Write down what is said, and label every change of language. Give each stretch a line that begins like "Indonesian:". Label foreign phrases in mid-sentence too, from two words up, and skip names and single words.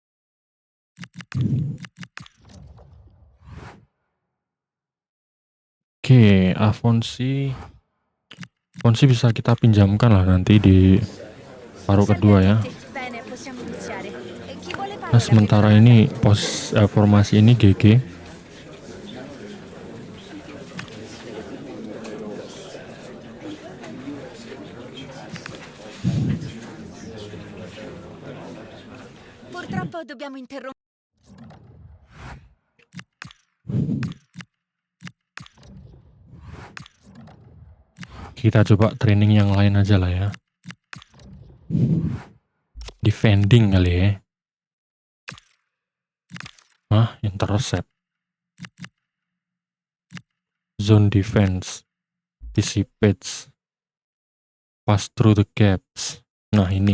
Indonesian: Oke, Afonsi bisa kita pinjamkan lah nanti di paruh kedua ya. Nah, sementara ini formasi ini GG.
Italian: Purtroppo dobbiamo interrompere.
Indonesian: Kita coba training yang lain aja lah ya. Defending kali ya.
English: Intercept. Zone defense. Dissipates. Pass through the gaps.
Indonesian: Nah ini.